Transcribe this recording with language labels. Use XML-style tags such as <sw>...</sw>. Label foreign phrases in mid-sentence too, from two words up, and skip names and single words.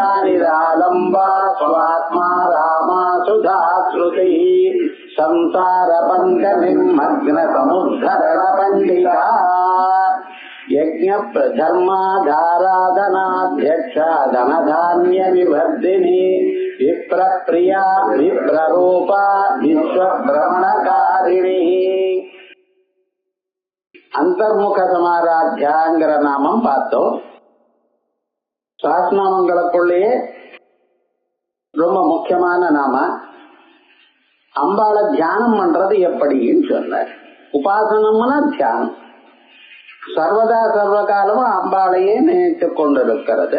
<sa>निरालंबा स्वात्मा रामा सुधा श्रुति संसार पंक निमग्न समुद्धरण पंडिता यज्ञ धर्माधाराधनाध्यक्ष धनधान्य विवर्धिनी विप्रप्रिया विप्ररूपा विश्वभ्रमणकारिणी अंतर्मुख समाराध्याங்கிற</sa> <ta>நாமம் பார்த்தோம். சாஸ்நாமங்களுக்குள்ளேயே ரொம்ப முக்கியமான நாம. அம்பாளை தியானம் பண்றது எப்படின்னு சொன்னார். உபாசனம்னா தியானம். சர்வதா சர்வ காலமும் அம்பாளையே நினைத்துக் கொண்டிருக்கிறது.</ta>